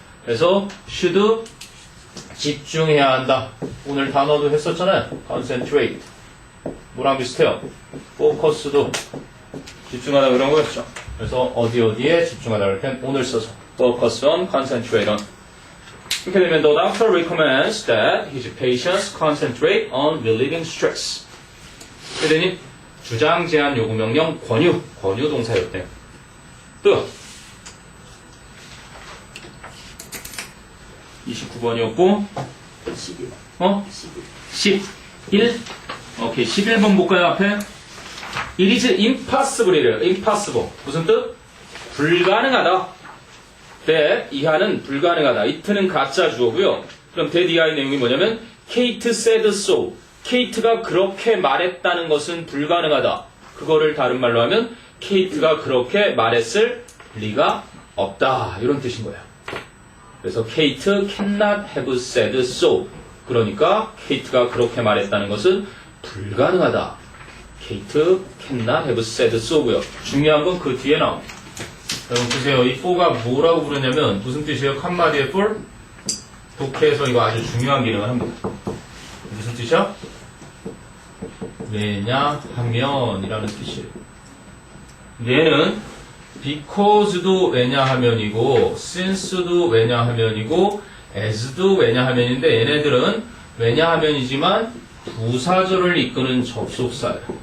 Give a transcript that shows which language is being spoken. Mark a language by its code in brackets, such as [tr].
[ko] 그래서 should 집중해야 한다. 오늘 단어도 했었잖아요. concentrate. 뭐랑 비슷해요? focus도 집중하다 그런 거였죠. 그래서 어디에 집중하다 할 땐 오늘 써서 focus on, concentrate on. 이렇게 되면 [en] the doctor recommends that his patients concentrate on relieving stress. [ko] 그러니 주장, 제안, 요구, 명령, 권유 동사였대요. 또 29번이었고 11. 11. 오케이, 11번 볼까요, 앞에? [en] It is impossible이래요. [ko] impossible. 무슨 뜻? 불가능하다. that 이하는 불가능하다. it는 가짜 주어고요. 그럼 that 이하의 내용이 뭐냐면 [en] Kate said so. [ko] 케이트가 그렇게 말했다는 것은 불가능하다. 그거를 다른 말로 하면 케이트가 그렇게 말했을 리가 없다. 이런 뜻인 거예요. [en] 그래서 Kate cannot have said so. [ko] 그러니까 케이트가 그렇게 말했다는 것은 불가능하다. [en] Kate cannot have said so고요. [ko] 중요한 건 그 뒤에 나옵니다. 여러분 보세요. 이 for가 뭐라고 부르냐면 무슨 뜻이에요? 칸마디의 for? 독해에서 이거 아주 중요한 기능을 합니다. 무슨 뜻이야? 왜냐하면이라는 뜻이에요. 얘는 because도 왜냐하면이고 since도 왜냐하면이고 as도 왜냐하면인데 얘네들은 왜냐하면이지만 부사절을 이끄는 접속사예요.